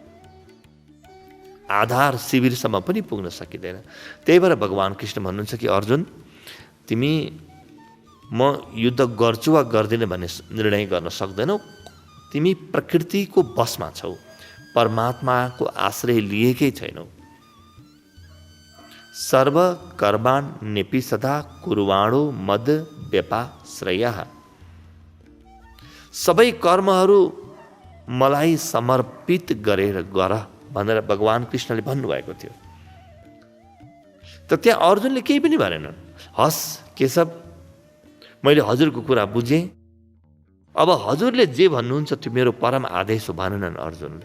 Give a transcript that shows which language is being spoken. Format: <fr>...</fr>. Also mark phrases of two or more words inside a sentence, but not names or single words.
<ne>आधार शिविरसम्म पनि पुग्न सकिँदैन। त्यही भएर भगवान् कृष्ण भन्नुहुन्छ कि अर्जुन, तिमी म युद्ध गर्छु वा गर्दिनँ भन्ने निर्णय गर्न सक्दैनौ। तिमी प्रकृतिको बसमा छौ, परमात्माको आश्रय लिएकै छैनौ।</ne> <sa>सर्व कर्मान् नेपि सदा कुर्वाणो मद व्यपाश्रयः।</sa> <ne>सबै कर्महरू मलाई समर्पित गरेर गर भनेर भगवान् कृष्णले भन्नुभएको थियो। त त्यहाँ अर्जुनले केही पनि भनेनन्। हस् केशव, मैले हजुरको कुरा बुझेँ, अब हजुरले जे भन्नुहुन्छ त्यो मेरो परम आदेश हो भनेनन् अर्जुनले।</ne>